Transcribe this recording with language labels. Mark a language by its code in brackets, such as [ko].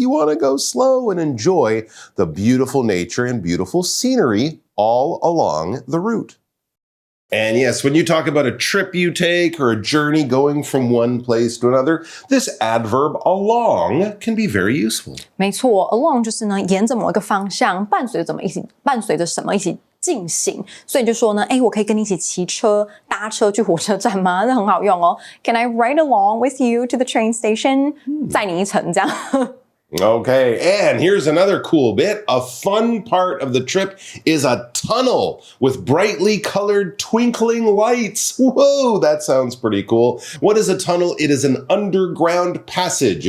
[en] You want to go slow and enjoy the beautiful nature and beautiful scenery all along the route. And yes, when you talk about a trip you take or a journey going from one place to another, this adverb along can be very useful. [zh] 没错 along 就是呢沿着某一个方向，伴随着什么一起进行，所以就说呢，我可以跟你一起骑车、搭车去火车站吗？那很好用哦。 [en] Can I ride along with you to the train station？ [zh] 载你一程这样。 [en] Okay, and here's another cool bit. A fun part of the trip is a tunnel with brightly colored twinkling lights. Whoa, that sounds pretty cool. What is a tunnel? It is an underground passage.